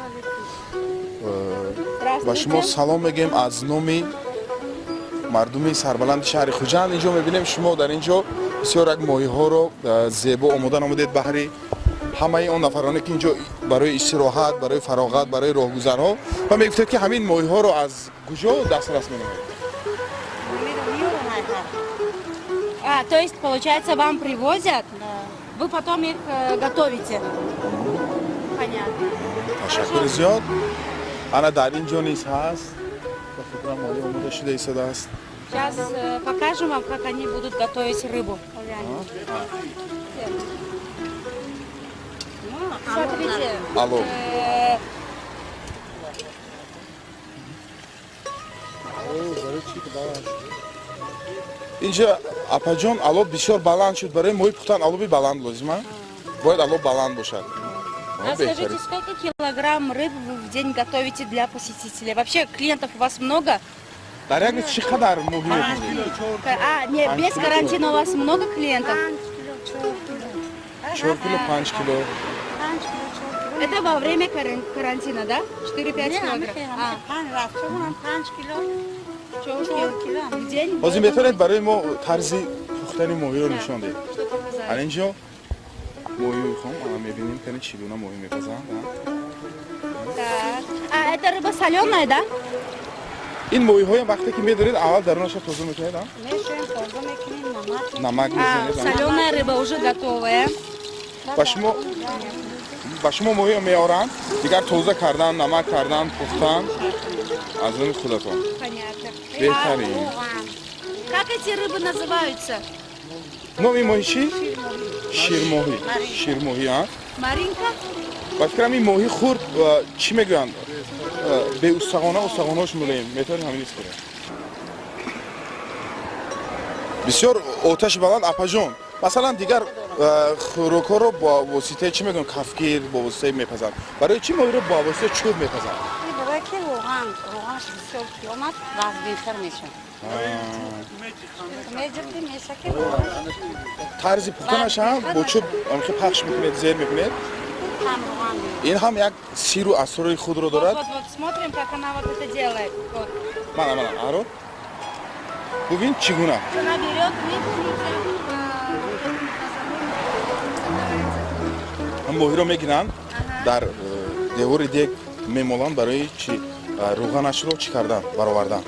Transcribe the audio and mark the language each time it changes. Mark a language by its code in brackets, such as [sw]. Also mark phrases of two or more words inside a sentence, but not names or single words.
[tg] ба шумо салом мегем аз номи мардуми сарбаланди шаҳри Хуҷанд. инҷо мебинем шумо дар ин ҷо бисёр як моҳиҳоро зебо омода намудед баҳри ҳамаи он нафароне ки инҷо барои истироҳат, барои фароғат, барои роҳгузарҳо ва мегуфтед ки ҳамин моҳиҳоро аз куҷо дастрас менамоед? [ru] То есть, получается, вам привозят, вы потом их готовите? Понятно. [tg] ташаккури зиёд. ана дар ин ҷо низ ҳаст. ба фикрам моҳӣ омода шуда истодааст. [ru] Сейчас покажем вам, как они будут готовить рыбу. Смотрите. Алло. [tg] инҷа апаҷон алоб бисёр баланд шуд. барои моҳӣ пухтан алоби баланд лозима. бояд алоб баланд бошад. [ru] А скажите, сколько килограмм рыбы вы в день готовите для посетителей? Вообще клиентов у вас много? [tg] дар як рӯз чӣ қадар моҳӣ мехӯред? [ru] Нет, без карантина у вас много клиентов? [tg] 4 кило, 5 кило. [ru] Это во время карантина, да? 4-5 килограмм? 5 кило в день? [tg] ҳозир метавонед барои мо тарзи пухтани моҳиро нишон диҳед. ана ин ҷо моҳии хом мебинем кани чӣ гуна моҳӣ мепазанд. [ru] А это рыба соленая, да? [tg] ин моҳиҳоям вақте ки медоред аввал дарунаша тоза мекунед? намак мезанед. [ru] Соленая рыба уже готовая. [tg] ба шумо моҳиро меоранд, дигар тоза кардан, намак кардан, пухтан аз они худатон. [ru] Понятно. [tg] Беҳтарин. [ru] Как эти рыбы называются? [tg] номи моҳӣ чӣ? ширмоҳӣ. Ширмоҳӣ, а? Маринка? ба фикрам ин моҳӣ хурд чӣ мегӯянд? устағонаҳош мулоим. метавонем ҳамин ист кунем. бисёр оташи баланд апаҷон. масалан дигар хӯрокҳоро бо воситаи чӣ мегӯям? кафгир бо воситаи мепазанд. барои чӣ моҳиро бо воситаи чӯб мепазанд? тарзи пухтанаш ҳам бо чӯб пахш мекунед, зер мекунед. ин ҳам як сиру асрори худро дорад. [ru] Вот, смотрим, как она вот это делает. Вот. [tg] мана аро бубин чӣ гуна [ru] Она берет [tg] моҳиро мегиранд, дар девори дег мемоланд барои чӣ рӯғанашро чӣ кардан баровардан.